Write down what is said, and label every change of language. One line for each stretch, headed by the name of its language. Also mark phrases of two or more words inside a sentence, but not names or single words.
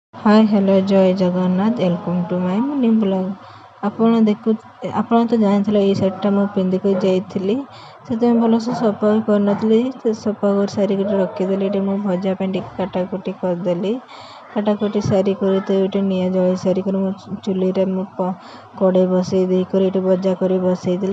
English: Hi hello
Odia: ଜୟ ଜଗନ୍ନାଥ
English: welcome to my morning blog.
Odia: ଆପଣ ତ ଜାଣିଥିଲେ ଏଇ ଶାଢ଼ୀଟା ମୁଁ ପିନ୍ଧିକି ଯାଇଥିଲି, ସେଥିପାଇଁ ଭଲସେ ସଫା ବି କରିନଥିଲି। ସଫା କରି ସାରିକି ରଖିଦେଲି। ଏଠି ମୁଁ ଭଜା ପାଇଁ ଟିକେ କାଟାକୁଟି କରିଦେଲି। କାଟାକୁଟି ସାରିକରି ତ ଏଇଠି ନିଆଁ ଜଳାଇ ସାରିକରି ମୁଁ ଚୁଲିରେ ମୁଁ କଡ଼େଇ ବସେଇ ଦେଇକରି ଏଠି ଭଜା କରି ବସେଇଦେଲି।